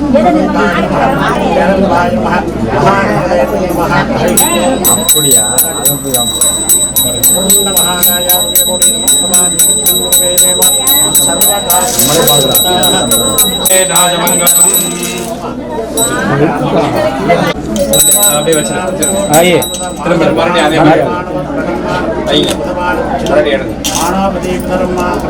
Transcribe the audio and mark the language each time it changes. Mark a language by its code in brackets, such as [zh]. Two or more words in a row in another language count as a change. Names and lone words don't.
[sa] नमः महादेवाय नमः [ta] அப்படியே வச்சு திரும்ப மறுபடியும் அதே மாதிரி [sa] मानवपति धर्मा